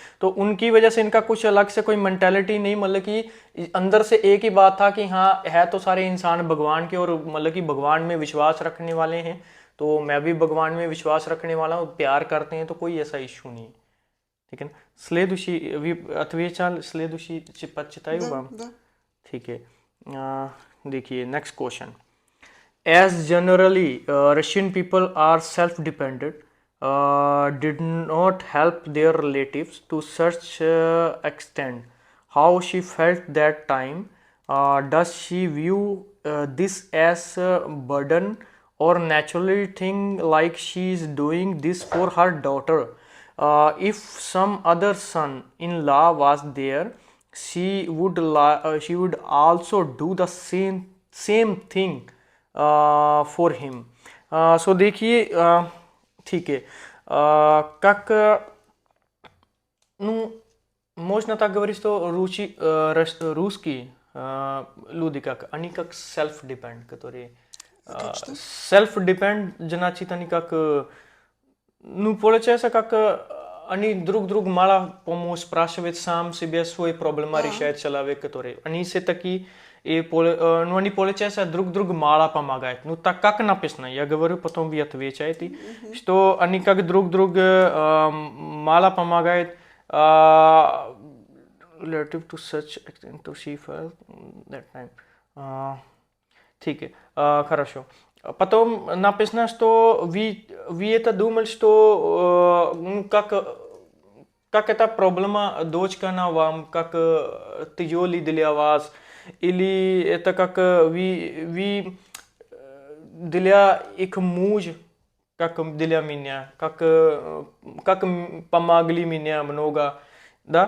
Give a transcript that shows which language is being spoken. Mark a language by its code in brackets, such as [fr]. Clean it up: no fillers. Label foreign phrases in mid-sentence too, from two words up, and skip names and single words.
[hi] तो उनकी वजह से इनका कुछ अलग से कोई मेंटेलिटी नहीं, मतलब कि अंदर से एक ही बात था कि हाँ है तो सारे इंसान भगवान के, और मतलब कि भगवान में विश्वास रखने वाले हैं, तो मैं भी भगवान में विश्वास रखने वाला हूँ, प्यार करते हैं, तो कोई ऐसा इशू नहीं है। ठीक है ना। स्लेदुशी अथवेचाल स्लेदुशी चिपचितायु [ru] Да, बाम। да. [hi] ठीक है। देखिए [en] next question. As generally, Russian people are self-dependent, did not help their relatives to such extent. How she felt that time? Does she view this as a burden, or naturally think like she is doing this for her daughter? If some other son-in-law was there, she would also do the same thing for him. [hi] सो देखिए, ठीक है, [ru] как ну можно так говорить, что русские люди, как они как self-depend, которые Как что? self-depend, значит они как ну, получается, как они друг мало помощь спрашивают, сам себе свои проблемы А, решает человек, который. Они все такие, ну, они, получается, друг мало помогают. Ну, так как написано, я говорю, потом вы отвечаете, мгм. что они как друг мало помогают, [en] relative to such extent to she felt that time. [hi] ठीक है, [ru] хорошо. Потом написано, что вы это думали, что ну, как эта проблема дочка на вам, как тяжелый для вас, или это как вы для их муж, как для меня, как помогли меня много, да?